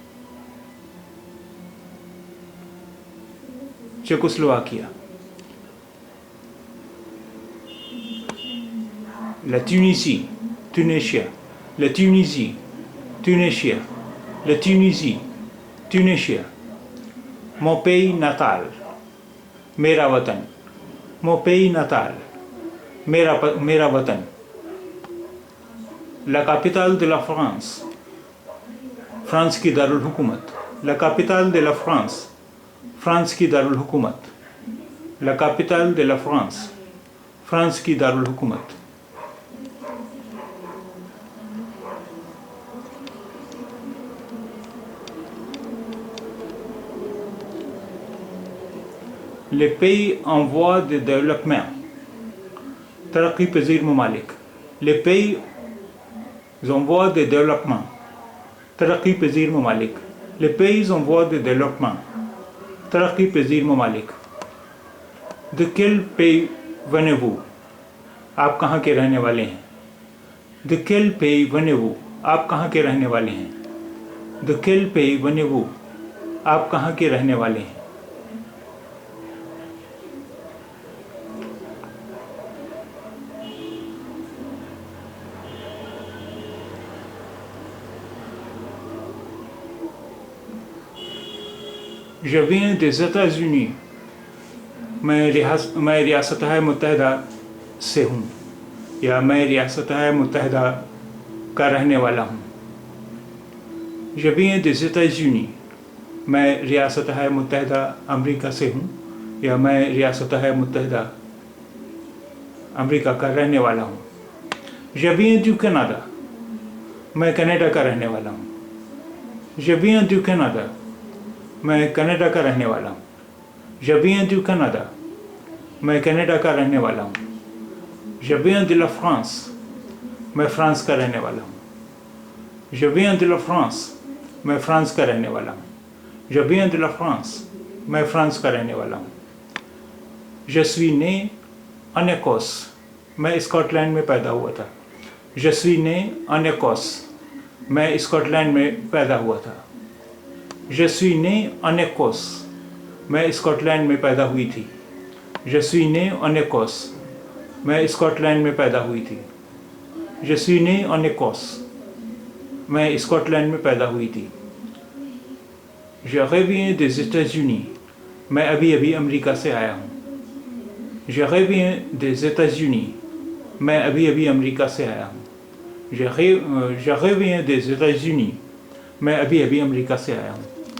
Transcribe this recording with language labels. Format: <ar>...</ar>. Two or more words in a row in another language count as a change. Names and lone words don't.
<fr>Tchécoslovaquia, la Tunisie, Tunisia, la Tunisie, Tunisia, la Tunisie, Tunisia, mon pays natal,</fr> <ur>میرا وطن,</ur> <fr>mon pays natal,</fr> <ur>میرا وطن,</ur> <fr>la capitale de la France, France</fr> <ur>کی دارالحکومت,</ur> <fr>la capitale de la France, France</fr> <ur>کی دارالحکومت,</ur> <fr>la capitale de la France, France</fr> <ur>کی دارالحکومت,</ur> <fr>les pays en voie de développement,</fr> <ur>ترقی پذیر ممالک,</ur> <fr>les pays en voie de développement,</fr> <ur>ترقی پذیر ممالک,</ur> <fr>les pays en voie de développement,</fr> <ur>ترقی پذیر ممالک,</ur> <fr>De quel pays venez-vous?</fr> <ur>آپ کہاں کے رہنے والے ہیں?</ur> <fr>De quel pays venez-vous?</fr> <ur>آپ کہاں کے رہنے والے ہیں?</ur> <fr>De quel pays venez-vous?</fr> <ur>آپ کہاں کے رہنے والے ہیں?</ur> <fr>Je viens des États-Unis.</fr> <ur>میں ریاست متحدہ سے ہوں، یا میں ریاست متحدہ کا رہنے والا ہوں.</ur> <fr>Je viens des États-Unis.</fr> <ur>میں ریاست متحدہ امریکہ سے ہوں، یا میں ریاست متحدہ امریکہ کا رہنے والا ہوں.</ur> <fr>Je viens du Canada.</fr> <ur>میں کینیڈا کا رہنے والا ہوں.</ur> <fr>Je viens du Canada.</fr> <ur>میں کینیڈا کا رہنے والا ہوں.</ur> <fr>Je viens du Canada.</fr> <ur>میں کینیڈا کا رہنے والا ہوں.</ur> <fr>Je viens de la France.</fr> <ur>میں فرانس کا رہنے والا ہوں.</ur> <fr>Je viens de la France.</fr> <ur>میں فرانس کا رہنے والا ہوں.</ur> <fr>Je viens de la France.</fr> <ur>میں فرانس کا رہنے والا ہوں.</ur> <fr>Je suis né en Écosse.</fr> <ur>میں سکاٹ لینڈ میں پیدا ہوا تھا.</ur> <fr>Je suis né en Écosse.</fr> <ur>میں سکاٹ لینڈ میں پیدا ہوا تھا.</ur> <fr>Je suis né en Écosse.</fr> <ur>میں سکاٹ لینڈ میں پیدا ہوئی تھی.</ur> <fr>Je suis né en Écosse.</fr> <ur>میں سکاٹ لینڈ میں پیدا ہوئی تھی.</ur> <fr>Je suis né en Écosse.</fr> <ur>میں سکاٹ لینڈ میں پیدا ہوئی تھی.</ur> <fr>Je reviens des États-Unis.</fr> <ur>میں ابھی ابھی امریکہ سے آیا ہوں.</ur> <fr>Je reviens des États-Unis.</fr> <ur>میں ابھی ابھی امریکہ سے آیا ہوں.</ur> <fr>Je reviens des États-Unis.</fr> <ur>میں ابھی ابھی امریکہ سے آیا ہوں.</ur>